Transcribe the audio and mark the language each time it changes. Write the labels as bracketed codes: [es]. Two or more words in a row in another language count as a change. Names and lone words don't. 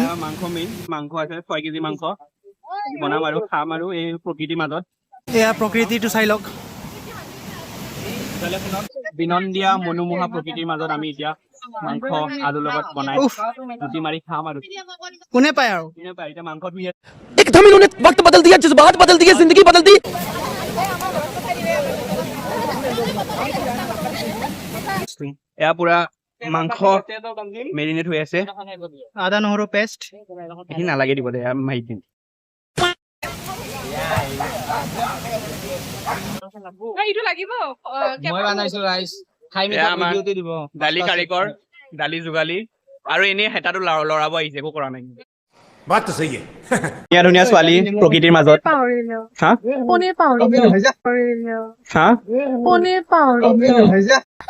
[as] মাংস আছে 6 কেজি মাংস বনাম আৰু খাম আৰু এই প্ৰকৃতিৰ মাজত এয়া প্ৰকৃতিটো চাই লওক বিনন্দীয়া মনোমোহা প্ৰকৃতিৰ মাজত আমি এতিয়া মাংস আলুৰ লগত বনাই জুতি মাৰি খাম আৰু কোনে পায় আৰু এতিয়া মাংস ধুই [hi] एकदम इन्होंने वक्त बदल दिया जज्बात बदल दिए जिंदगी बदल दी [as] এয়া পুৰা মাংস মেৰিনেট হৈ আছে আদা নহৰু পেষ্ট সি নালাগে দিব দে মাৰি দিম মই বনাইছো ৰাইচ খাই এয়া আমাৰ ভিডিঅ'টো দিব দালি কাৰিকৰ দালি যোগালি আৰু এনেই হেতাটো লৰাব আহিছে একো কৰা নাই [hi] बात तो सही है [as] ধুনীয়া ধুনীয়া ছোৱালী প্ৰকৃতিৰ মাজত হা [hi] पनीर पाउडर [as] হা [hi] पनीर पाउडर